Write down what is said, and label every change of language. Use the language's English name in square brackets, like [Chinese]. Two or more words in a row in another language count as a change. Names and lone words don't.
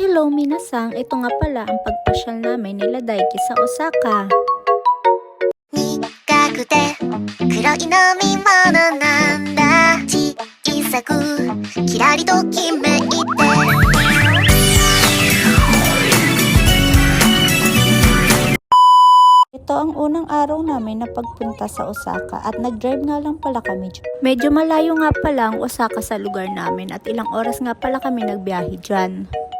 [Filipino] Hello minasang, ito nga pala ang pagpasyal namin nila Daiki sa Osaka. [Japanese] 苦くて黒い飲み物なんだ小さくキラリときめいて [Filipino] Ito ang unang araw namin na pagpunta sa Osaka at nag-drive nga lang pala kami. Medyo malayo nga pala ang Osaka sa lugar namin at ilang oras nga pala kami nagbiyahe dyan.